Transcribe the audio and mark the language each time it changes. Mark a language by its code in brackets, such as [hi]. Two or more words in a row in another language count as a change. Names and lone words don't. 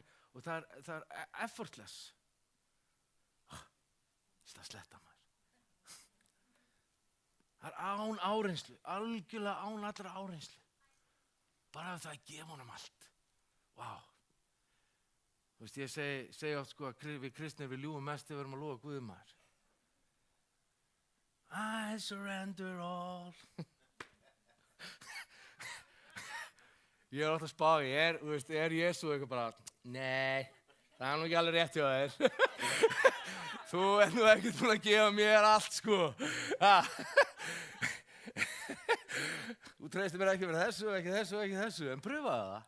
[is] Það er effortless. Það sletta maður. Það er án áreynslu, algjörlega án allra áreynslu. Bara það að gefa honum allt. Vá. Þú veist, ég segi oft sko að við kristnir við ljúgum mest þegar við erum að lofa Guði maður. [en] I surrender all. [is] Ég er alltaf að spá, er Jesú eitthvað bara, nei, það er nú ekki alveg rétt hjá þér. Þú ert nú ekkert búin að gefa mér allt, sko. Þú treystir mér ekki fyrir þessu, ekki þessu, en pröfaðu það.